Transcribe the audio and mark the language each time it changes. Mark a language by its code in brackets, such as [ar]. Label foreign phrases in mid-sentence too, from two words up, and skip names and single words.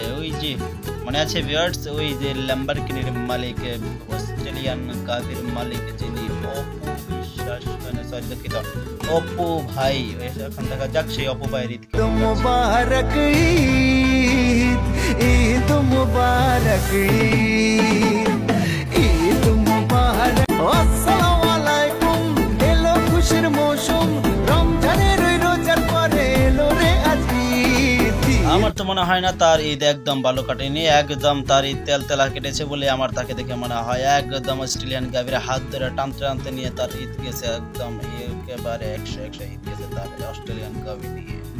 [bn] ওই যে মনে আছে ভিউয়ার্স, ওই যে ল্যাম্বরগিনির মালিক, অস্ট্রেলিয়ান গাড়ির মালিক, যিনি অপু বিশ্বাস, সরি দুঃখিত, অপু ভাই। এখন দেখা যাক সেই অপু ভাইয়ের ঈদ মুবারক ঈদ ঈদ মুবারক ঈদ ঈদ মুবারক। [ar] السلام عليكم, [bn] এলো খুশির মৌসুম রমজানের রোজার পরে এলো রে আজ ঈদ। আমার তো মনে হয় না তার ঈদ একদম ভালো কাটেনি, একদম তার ঈদ তেলা কেটেছে বলে আমার তাকে দেখে মনে হয়। একদম অস্ট্রেলিয়ান গাভীর হাত ধরে টানতে টানতে নিয়ে তার ঈদ গেছে, একদম একেবারে 100 ঈদ গেছে তার অস্ট্রেলিয়ান গাভী দিয়ে।